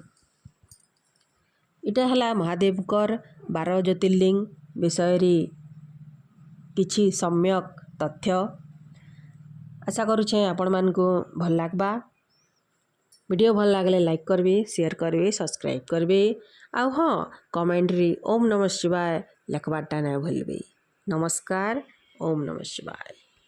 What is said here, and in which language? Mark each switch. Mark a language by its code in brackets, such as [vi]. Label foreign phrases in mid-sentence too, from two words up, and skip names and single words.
[or] ଏଇଟା ହେଲା ମହାଦେବଙ୍କର 12 ଜ୍ୟୋତିର୍ଲିଙ୍ଗ ବିଷୟ କିଛି ସମ୍ୟକ ତଥ୍ୟ। ଆଶା କରୁଛେ ଆପଣ ମାନଙ୍କୁ ଭଲ ଲାଗିବ। ଭିଡିଓ ଭଲ ଲାଗିଲେ ଲାଇକ କରିବେ, ସେୟାର କରିବେ, ସବସ୍କ୍ରାଇବ କରିବେ ଆଉ ହଁ କମେଣ୍ଟରେ [sa] ओम नमः शिवाय [or] ଲେଖିବାଟା ନ ଭୁଲିବେ। ନମସ୍କାର। [sa] ओम नमः शिवाय।